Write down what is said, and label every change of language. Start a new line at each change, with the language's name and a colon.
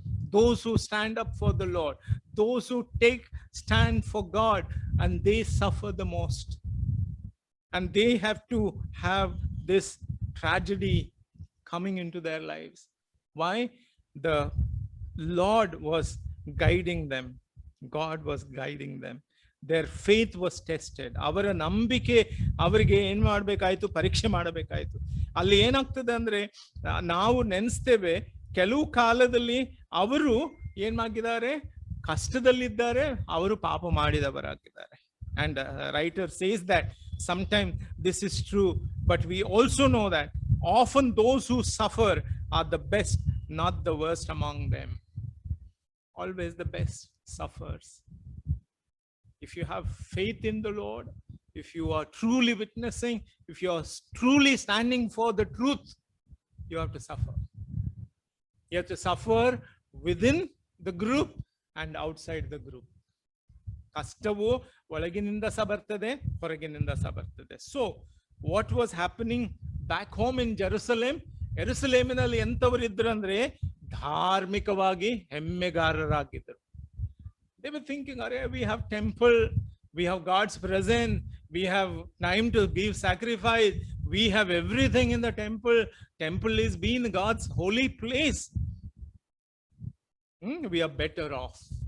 English: Those who stand up for the Lord, those who stand for God, and they suffer the most. And they have to have this tragedy coming into their lives. Why? The Lord was guiding them. God was guiding them. Their faith was tested.
Kannada: ಅವರ ನಂಬಿಕೆ ಅವರಿಗೆ ಏನ್ ಮಾಡ್ಬೇಕಾಯ್ತು, ಪರೀಕ್ಷೆ ಮಾಡಬೇಕಾಯ್ತು. ಅಲ್ಲಿ ಏನಾಗ್ತದೆ ಅಂದ್ರೆ, ನಾವು ನೆನೆಸ್ತೇವೆ ಕೆಲವು ಕಾಲದಲ್ಲಿ ಅವರು ಏನ್ ಮಾಡಿದ್ದಾರೆ, ಕಷ್ಟದಲ್ಲಿದ್ದಾರೆ, ಅವರು ಪಾಪ ಮಾಡಿದವರಾಗಿದ್ದಾರೆ.
English: And writer says that sometimes this is true, but we also know that often those who suffer are the best, not the worst among them. Always the best suffers. If you have faith in the Lord, if you are truly witnessing, if you are truly standing for the truth, you have to suffer. You have to suffer within the group and outside the group.
Kannada: ಕಷ್ಟವು ಒಳಗಿನಿಂದ ಸಹ ಬರ್ತದೆ, ಹೊರಗಿನಿಂದ ಸಹ ಬರ್ತದೆ.
English: So what was happening back home in Jerusalem?
Kannada: ಯೆರೂಸಲೇಮಿನಲ್ಲಿ ಎಂತವರು ಇದ್ರು ಅಂದ್ರೆ, ಧಾರ್ಮಿಕವಾಗಿ ಹೆಮ್ಮೆಗಾರರಾಗಿದ್ದರು.
English: They were thinking, we have temple, we have God's presence, we have time to give sacrifice, we have everything in the temple. Temple is being God's holy place. We are better off.